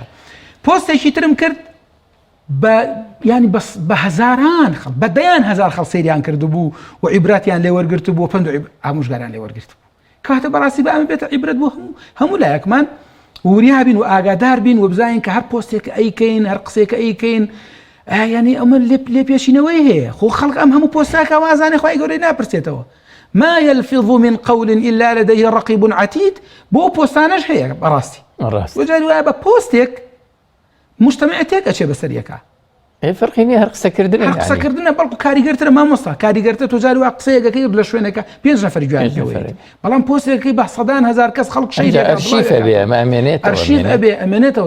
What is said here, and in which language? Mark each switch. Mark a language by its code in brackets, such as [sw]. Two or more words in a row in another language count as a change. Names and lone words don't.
[ckb] پۆستێکی ترم کرد ینی بە هەزاران خەڵک بە دەیان هەزار خەڵک سەیریان کردبوو و عیبرەتیان لێ وەرگرت بوو، پند و ئامۆژگاریان لێ وەرگرت بوو. کاتە بەڕاستی بە ئەمە بێتە عیبرەت بۆ هەموو لایەکمان وریا بین و ئاگادار بین و بزانین کە هەر پۆستێکە ئەیکەین هەر قسێکە ئەیکەین ینی ئەمە لێ پێشینەوەی هەیە. خۆ خەڵک ئەم هەموو پۆستاکە وازانێ خوای گەورەی ناپرسێتەوە. [ar] ما يلفظ من قول إلا لديه رقيب عتيد. [ckb] بۆ پۆستانەش هەیە بەڕاستی. وجاری وایە بە پۆستێک مجتەمەعێک ئەچێ بەسەریەکە. فەرقی نییە هەر قسەکردن هەر قسەکردنە بەڵکو کاریگەرترە مامۆستا کاریگەرتە تۆ جاری وا قسەیەکەکەی لە شوێنەکە 5 نەفەر گوێی، بەڵام پۆستێکەکەی بە سەدان هەزار کەس خەڵک ئەرشیف ئەبێ ئەمێنێتەوە.